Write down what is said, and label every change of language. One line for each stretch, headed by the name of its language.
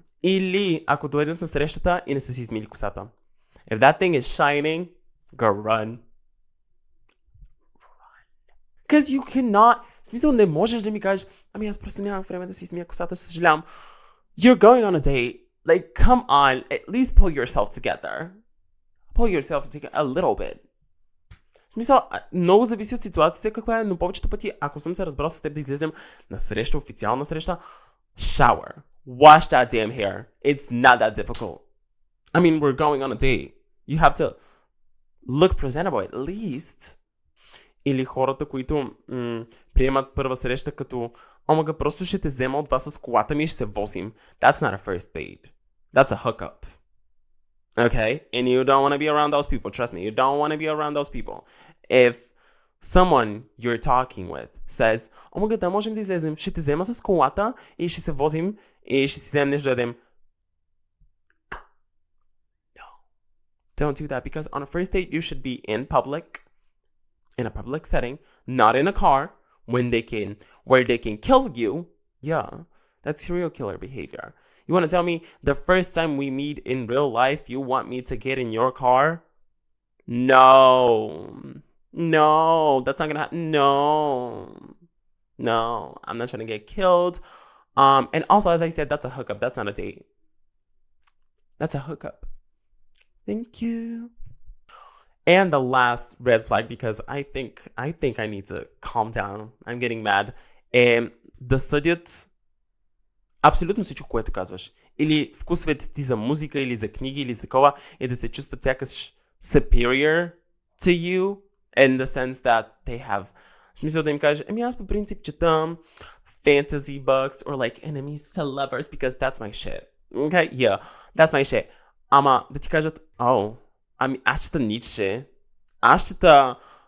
Bulgarian: Или ако дойдат на срещата и не са си измили косата.
English: If that thing is shining, go run. Because you cannot...
Bulgarian: В смисъл, не можеш да ми кажеш: ами аз просто нямам време да си измия косата, съжалявам.
English: You're going on a date. Like, come on. At least pull yourself together. Pull yourself together a little bit.
Bulgarian: В смисъл, много зависи от ситуацията каква е, но повечето пъти, ако съм се разбрал с теб да излезем на среща, официална среща, shower.
English: Wash that damn hair. It's not that difficult. I mean, we're going on a date. You have to look presentable at least.
Bulgarian: Или хората, които приемат първа среща като: омага, просто ще те взема от вас с колата ми и ще се возим.
English: That's not a first date. That's a hookup. Okay? And you don't want to be around those people. Trust me, you don't want to be around those people. If someone you're talking with says:
Bulgarian: омага, да можем да излезем, ще те взема с колата и ще се возим и ще си вземем нещо да ядем.
English: No. Don't do that, because on a first date you should be in public. In a public setting, not in a car, where they can kill you. Yeah, that's serial killer behavior. You want to tell me the first time we meet in real life, you want me to get in your car? No, that's not gonna happen. No, I'm not trying to get killed. And also, as I said, that's a hookup. That's not a date. That's a hookup. Thank you. And the last red flag, because I think I need to calm down. I'm getting mad.
Bulgarian: Да съдят абсолютно всичко, което казваш. Или вкусват ти за музика, или за книги, или за такова, и да се чувстват сякаш
English: superior to you, in the sense that they have...
Bulgarian: В смисъл да им кажеш: ами аз по принцип четам
English: fantasy books, or like enemies to lovers, because that's my shit. Okay? Yeah, that's my shit.
Bulgarian: Ама да ти кажат: ами аз чета Ницше. Аз чета